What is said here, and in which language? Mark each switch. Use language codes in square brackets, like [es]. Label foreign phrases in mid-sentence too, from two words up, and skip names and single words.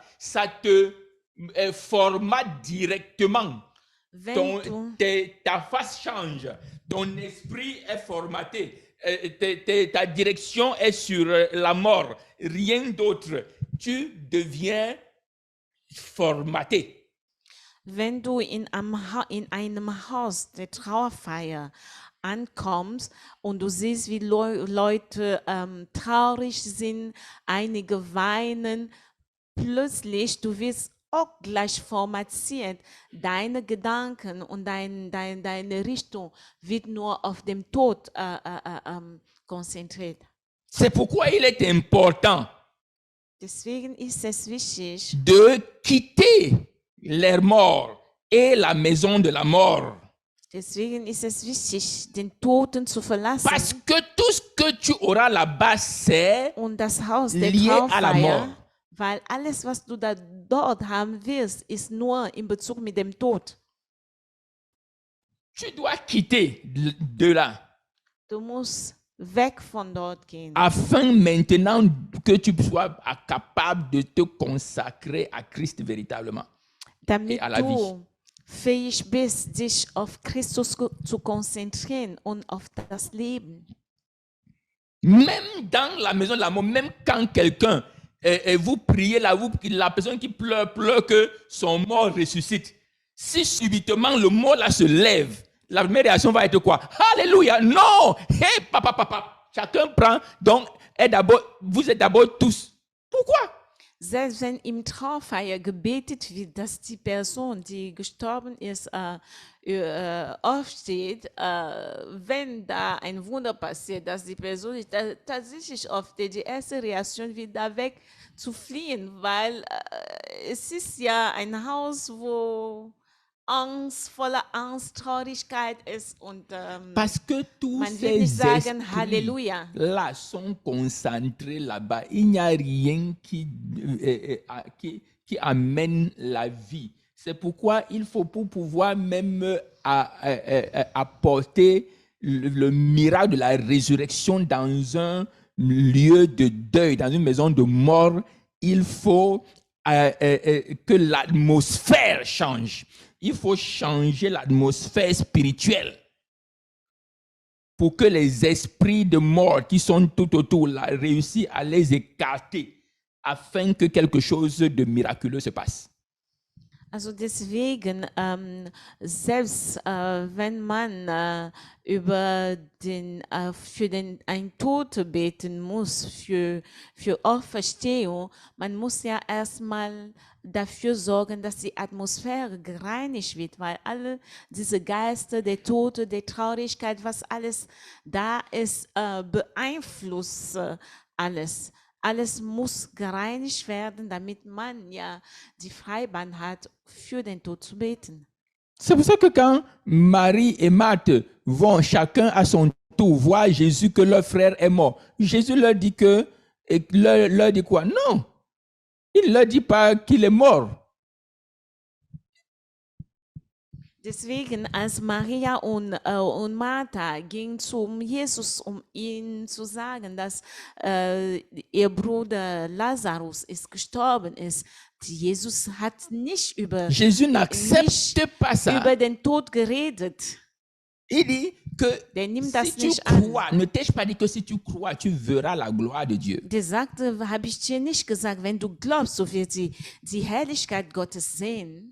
[fr] Ça te formate directement. [de] Wenn du [fr] Ta face change, ton esprit est formaté, ta direction est sur la mort, rien d'autre. Tu deviens formaté. [de] Wenn du in einem Haus der Trauerfeier ankommst und du siehst, wie Leute traurig sind, einige weinen, plötzlich, du wirst auch gleich formatiert. Deine Gedanken und deine Richtung wird nur auf den Tod konzentriert. [fr] C'est pourquoi il est important [de] Deswegen ist es wichtig, [fr] de quitter les morts et la maison de la mort. [de] Deswegen ist es wichtig, den Toten zu verlassen. [fr] Parce que tout ce que tu auras là-bas, c'est [de] Und das Haus der [fr] lié à la mort. [de] Trauerfeier, weil alles, was du dort haben wirst, ist nur in Bezug mit dem Tod. [fr] Tu dois quitter de là. [de] Du musst weg von dort gehen, [fr] Afin maintenant que tu sois capable de te consacrer à Christ véritablement. [de] damit [fr] à la vie. [de] du fähig bist, dich auf Christus zu konzentrieren und auf das Leben. [fr] Même dans la maison de la mort, même quand quelqu'un, vous priez là, la personne qui pleure que son mort ressuscite. Si subitement le mort là se lève, la première réaction va être quoi? Alléluia! Non! Hey, papa! Chacun prend, donc, vous êtes d'abord tous. Pourquoi? [de] Selbst wenn im Trauerfeier gebetet wird, dass die Person, die gestorben ist, aufsteht, wenn da ein Wunder passiert, dass die Person sich tatsächlich aufsteht, die erste Reaktion wird da weg zu fliehen, weil es ist ja ein Haus, wo voller Angst, Traurigkeit ist und [fr] Parce que tous [de] man will nicht [fr] ces [de] sagen [fr] esprits [de] Halleluja. [fr] là sont concentrés là-bas. Il n'y a rien qui amène la vie. C'est pourquoi il faut, pour pouvoir même apporter le miracle de la résurrection dans un lieu de deuil, dans une maison de mort, il faut que l'atmosphère change. Il faut changer l'atmosphère spirituelle pour que les esprits de mort qui sont tout autour là réussissent à les écarter afin que quelque chose de miraculeux se passe. [de] Also deswegen, selbst wenn man für einen Tote beten muss, für Auferstehung, man muss ja erstmal dafür sorgen, dass die Atmosphäre gereinigt wird, weil alle diese Geister, der Tote, der Traurigkeit, was alles da ist, beeinflusst alles. Alles muss gereinigt werden, damit man ja die Freibahn hat, für den Tod zu beten. [fr] C'est pour ça que quand Marie et Marthe vont chacun à son tour voir Jésus que leur frère est mort, Jésus leur dit leur dit quoi? Non, il ne leur dit pas qu'il est mort. [de] Deswegen, als Maria und Martha gingen zum Jesus, um ihm zu sagen, dass ihr Bruder Lazarus ist gestorben ist, Jesus hat nicht [fr] Jésus n'accepte pas ça. [de] über den Tod geredet. [fr] Il dit que [de] Der nimmt [fr] si [de] das [fr] tu [de] nicht an. [fr] crois, ne t'ai-je pas dit que si tu crois, tu verras la gloire de Dieu. [de] Der sagte, habe ich dir nicht gesagt, wenn du glaubst, so wird sie die Herrlichkeit Gottes sehen.